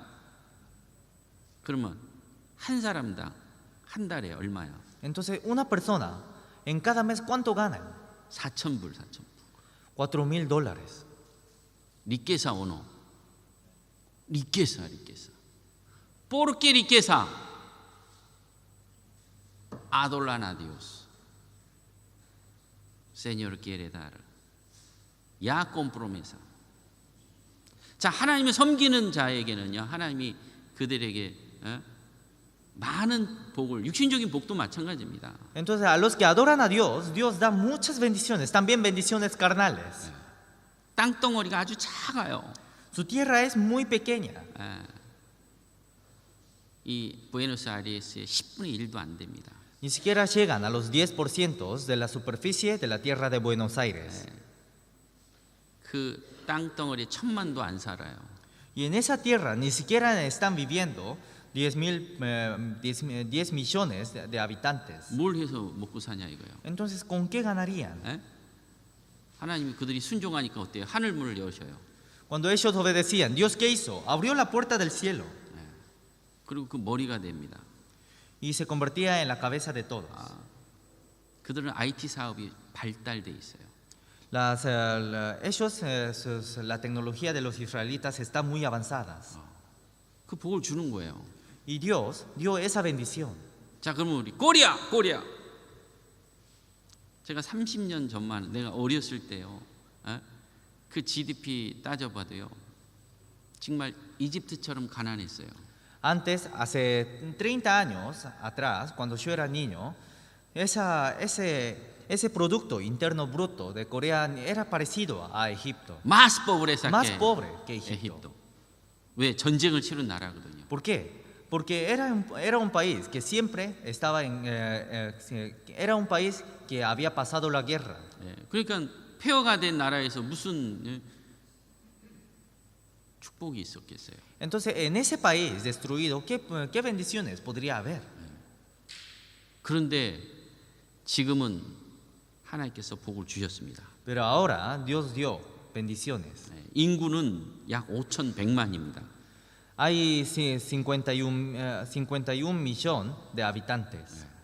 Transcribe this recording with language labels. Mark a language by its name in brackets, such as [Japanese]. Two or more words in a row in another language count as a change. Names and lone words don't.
[Korean] 그러면 한 사람당 한 달에 얼마야? [Spanish] Entonces, una persona, en cada mes, ¿cuánto ganan? [Korean] 4,000불. [Spanish] $4,000. riqueza o no? riqueza. ¿Por qué riqueza? Adoran a Dios. Señor quiere dar. Ya con promesa. [Korean] 자, 하나님을 섬기는 자에게는요, 하나님이 그들에게 많은 복을, 육신적인 복도 마찬가지입니다. [Spanish] Entonces, a los que adoran a Dios, Dios da muchas bendiciones, también bendiciones carnales. [Korean] 땅덩어리가 아주 작아요. [Spanish] Su tierra es muy pequeña. [Korean] 이 부에노스아이레스의 10분의 1도 안 됩니다. [Spanish] Ni siquiera llegan a los 10% de la superficie de la tierra de Buenos Aires. [Korean] 그 땅덩어리에 1,000만도 안 살아요. [Spanish] Y en esa tierra ni siquiera están viviendo 10 millones de habitantes. [Korean] 뭘 해서 먹고 사냐 이거예요. [Spanish] Entonces, ¿con qué ganarían? [Korean] 하나님이 그들이 순종하니까 어때요? 하늘 문을 여셔요. [Spanish] Cuando ellos obedecían, ¿Dios qué hizo? Abrió la puerta del cielo [Korean] 그리고 그 머리가 됩니다. [Spanish] y se convertía en la cabeza de todos. [Korean] 그들은 IT 사업이 발달돼 있어요. [Spanish] La tecnología de los israelitas está muy avanzada. [Korean] 그 복을 주는 거예요. [Spanish] Y Dios dio esa bendición. [Korean] 자, 그러면 우리 코리아. 제가 30년 전만 내가 어렸을 때요. 그 GDP 따져봐도요. 정말 이집트처럼 가난했어요. [Spanish] Antes, hace 30 años atrás, cuando yo era niño, ese Producto Interno Bruto de Corea era parecido a Egipto. más pobreza Más pobre que Egipto. [Korean] 왜 전쟁을 치른 나라거든요. [Spanish] ¿Por qué? Porque era un país que siempre estaba era un país que había pasado la guerra. [Korean] 예, 그러니까 폐허가 된 나라에서 무슨 축복이 있었겠어요. [Spanish] Entonces, en ese país destruido, ¿qué bendiciones podría haber? [Korean] 그런데 지금은 하나님께서 복을 주셨습니다. [Spanish] Pero ahora Dios dio bendiciones. [Korean] 예, 인구는 약 5,100만입니다. [Spanish] Hay 51 millones de habitantes.